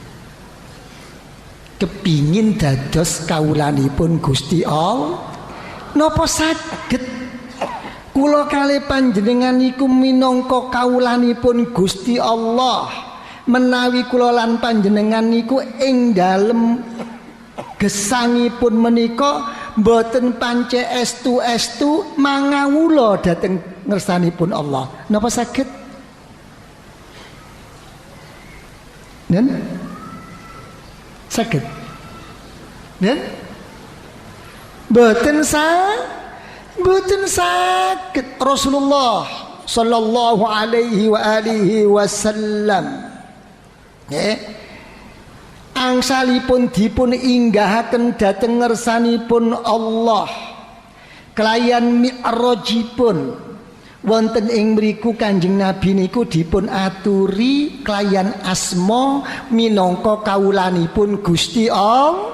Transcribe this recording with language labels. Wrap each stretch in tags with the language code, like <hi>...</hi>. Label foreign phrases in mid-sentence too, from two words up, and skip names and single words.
<jv>Kepingin dados kawulanipun Gusti Allah napa saged kula kalih panjenengan niku minangka kawulanipun Gusti Allah, menawi kula lan panjenengan niku ing dalem gesangipun menika mboten pancen estu mangawula dhateng ngersanipun Allah. Napa saged? Nen? Saged. Nen? Mboten saged. Rasulullah</jv> <ar>صلى الله عليه وعلى آله وسلم</ar> <jv>angsalipun dipun inggahaken dhateng ngersanipun Allah kelayan mi'rajipun wonten ing mriku Kanjeng Nabi niku dipun aturi kelayan asma minangka kawulanipun Gusti Allah.</jv>